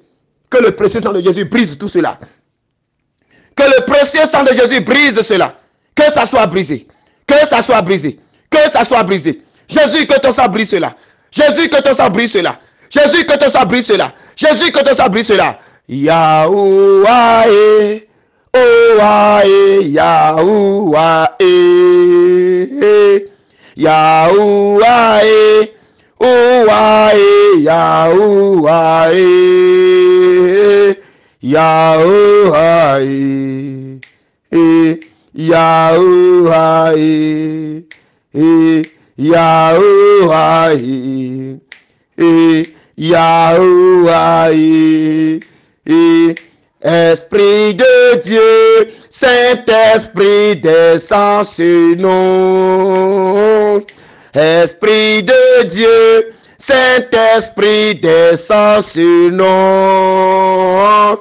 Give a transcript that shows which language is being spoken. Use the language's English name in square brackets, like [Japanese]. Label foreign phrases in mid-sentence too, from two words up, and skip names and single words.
[French] Que le précieux sang de Jésus brise tout cela. Que le précieux sang de Jésus brise cela. Que ça soit brisé. Que ça soit brisé. Que ça soit brisé. Jésus, que ton sang brise cela. Jésus, que ton sang brise cela. Jésus, que ton sang brise cela. Jésus, que ton sang brise cela. Yahuwah, Oae, Yahuwah, Yahuwah, Oae, Yahuwah, Yahuwah, Yahuwah, Yahuwah, Yahuwah, Esprit de Dieu, Saint-Esprit descend sur nous. Esprit de Dieu, Saint-Esprit descend sur nous.